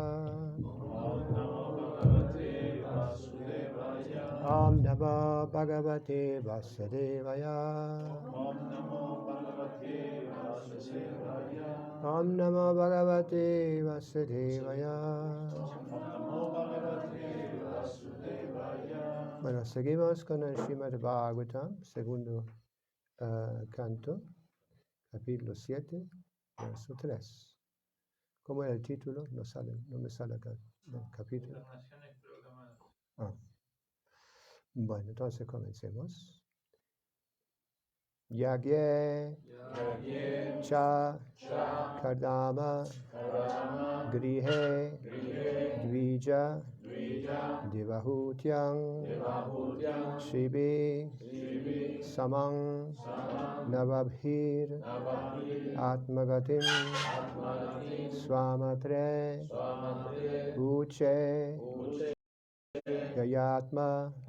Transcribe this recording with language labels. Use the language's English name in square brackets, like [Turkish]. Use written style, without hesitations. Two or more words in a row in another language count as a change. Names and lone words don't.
[Sanskrit] Om Namo Bhagavate Vasudevaya. Om Namo Bhagavate Vasudevaya. [Spanish] Bueno, seguimos con el Srimad Bhagavatam, segundo canto, capítulo 7, verso 3. ¿Cómo era el título? No me sale acá el capítulo. Las naciones proclamadas. Ah. Bueno, entonces comencemos. [Sanskrit] Yagye cha kardama grihe dvija devahutyang shibi samang navabhir atmagatim swamatre uche yayatma